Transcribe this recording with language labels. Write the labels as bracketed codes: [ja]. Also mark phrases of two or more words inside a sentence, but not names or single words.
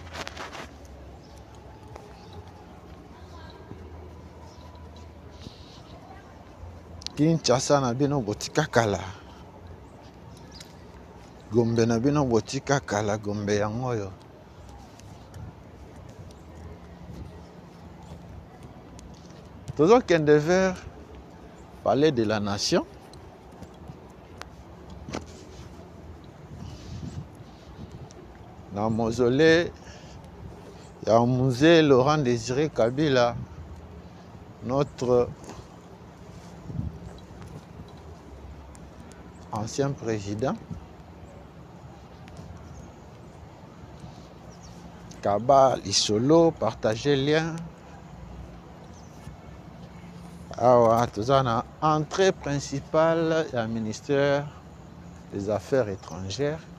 [ln] Kinshasa na bino botika kala. Gombe na bino botika kala Gombe yango yo. Tozokende vers Palais de la Nation. Na mausolée ya musée Laurent Désiré Kabila, [fr] notre ancien président. Kaba, Lisolo, partagez le lien. Alors, tout ça, dans entrée principale, il y a le ministère des Affaires étrangères.